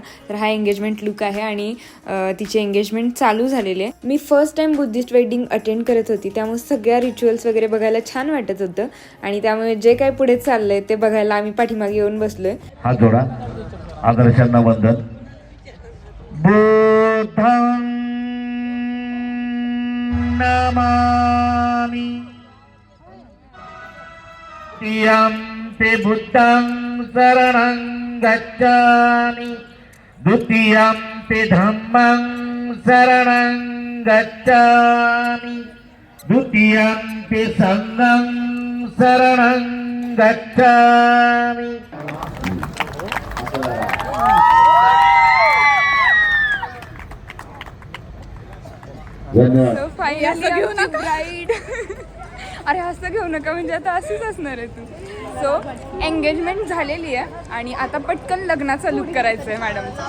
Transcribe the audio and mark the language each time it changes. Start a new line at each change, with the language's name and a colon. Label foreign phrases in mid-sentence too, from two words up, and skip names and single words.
Marathi: तर हा
English: engagement look
Marathi: आहे आणि तिची एंगेजमेंट चालू झालेली आहे. मी
English: first time Buddhist wedding attend
Marathi: करत होती, त्यामुळे सगळ्या रिच्युअल्स वगैरे बघायला छान वाटत होतं. आणि त्यामुळे जे काय पुढे चाललंय ते बघायला आम्ही पाठीमागे येऊन बसलोय. हात जोडा, आदर्शांना वंदन.
Pali: बुद्धं नमामि. यं ते बुद्धं शरणं गच्छामि. द्वितीयं ते धम्मं शरणं गच्छामि. द्वितीयं ते संघं शरणं गच्छामि.
English: so finally
Marathi: घेऊ नका ब्राईड. अरे असं घेऊ नका, म्हणजे आता असंच असणार आहे तू.
English: so engagement
Marathi: झालेली आहे आणि आता पटकन लग्नाचा लुक करायचं आहे मॅडमचा.